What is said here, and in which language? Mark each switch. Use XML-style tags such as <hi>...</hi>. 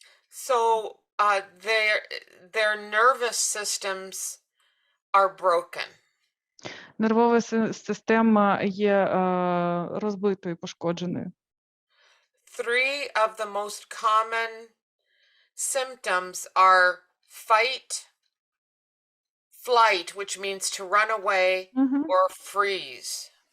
<en>So their nervous systems are broken.</en> <uk>Нервова система є розбитою, пошкодженою.</uk> <en>3 of the most common symptoms are fight, flight, which means to run away, or freeze.</en>